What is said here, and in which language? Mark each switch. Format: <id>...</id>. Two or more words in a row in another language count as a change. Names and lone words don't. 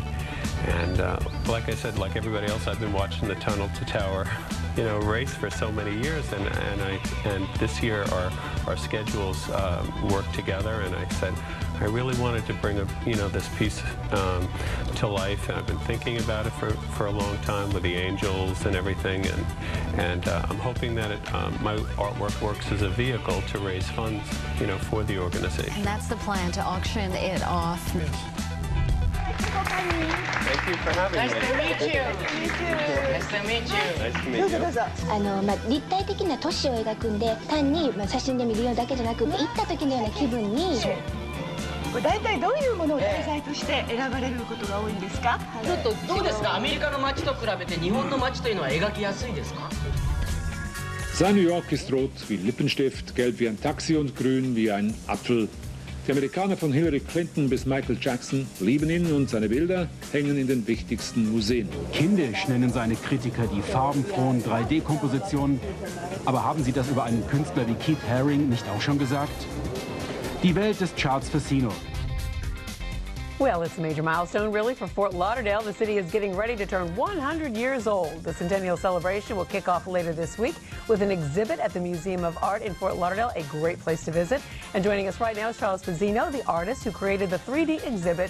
<en>And like I said, like everybody else, I've been watching the Tunnel to Tower, race for so many years, and this year our schedules worked together, and I said, I really wanted to bring this piece to life, and I've been thinking about it for a long time with the angels and everything, and I'm hoping that my artwork works as a vehicle to raise funds, for the organization. And that's the plan, to auction it off. Thank you for having me. Nice to meet you. Nice to meet you. Nice to meet you.</en> <ja>どうぞどうぞ。立体的な都市を描くんで、単に写真で見るようだけじゃなくて、行った時のような気分に。これ大体どういうものを題材として選ばれることが多いんですか？ちょっとどうですか？アメリカの街と比べて日本の街というのは描きやすいですか？</ja> <de>Sein New York ist rot wie Lippenstift, gelb wie ein Taxi und grün wie ein Apfel. Die Amerikaner von Hillary Clinton bis Michael Jackson lieben ihn und seine Bilder hängen in den wichtigsten Museen. Kindisch nennen seine Kritiker die farbenfrohen 3D-Kompositionen. Aber haben Sie das über einen Künstler wie Keith Haring nicht auch schon gesagt? Die Welt des Charles Vizino.</de> <en>Well, it's a major milestone, really, for Fort Lauderdale. The city is getting ready to turn 100 years old. The centennial celebration will kick off later this week with an exhibit at the Museum of Art in Fort Lauderdale, a great place to visit. And joining us right now is Charles Vizino, the artist who created the 3D exhibit.</en>